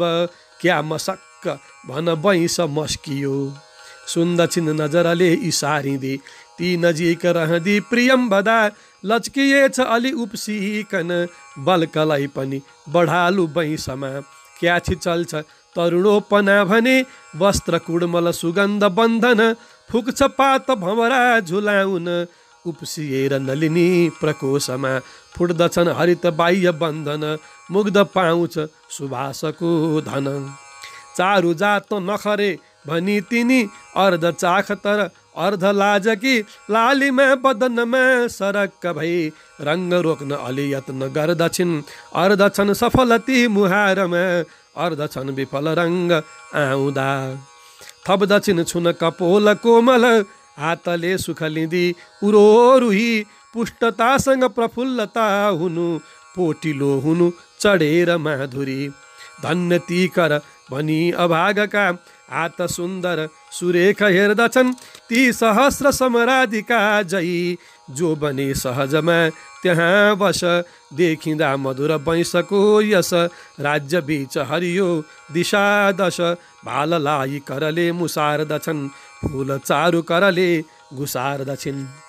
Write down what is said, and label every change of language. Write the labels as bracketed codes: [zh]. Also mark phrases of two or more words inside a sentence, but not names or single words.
[ne] क्या मसक्क भन वैंश मस्कियो सुन्दछिन् नजरले इसारिँदी ती नजिक रहँदी प्रियम्बदा लच्किएछ अलि उप्सिकन बल्कलाई पनि बढालु वैंशमा क्या छिचल्छ तरुणोपना भने वस्त्र कुडमल सुगन्ध बन्धन फुक्छ पात भमरा झुलाउन उप्सिएर नलिनी प्रकोशमा फुट्दछन् हरित बाह्य बन्धन मुग्ध पाउँछ सुवासको धन चारु जात नखरे भनी तिनी अर्ध चाख तर अर्ध लाजकी लालीमा बदनमा सरक्क भई रङ्ग रोक्न अलि यत्न गर्दछिन् अर्ध छन् सफलती मुहारमा अर्ध छन् विफल रङ्ग आउँदा थप्दछिन् छुन कपोल कोमल हातले सुख लिँदी उरोरुही पुष्टतासँग प्रफुल्लता हुनु पोटिलो हुनु चढेर माधुरी धन्य ती कर भनी अभागका हात सुन्दर सुरेख हेर्दछन् ती सहस्र समराधिका जै जो बने सहजमा त्यहाँ बस देखिँदा मधुर वैंशको यस राज्य बीच हरियो दिशा दश भाललाई करले मुसार्दछन् फूल चारु करले घुसार्दछिन्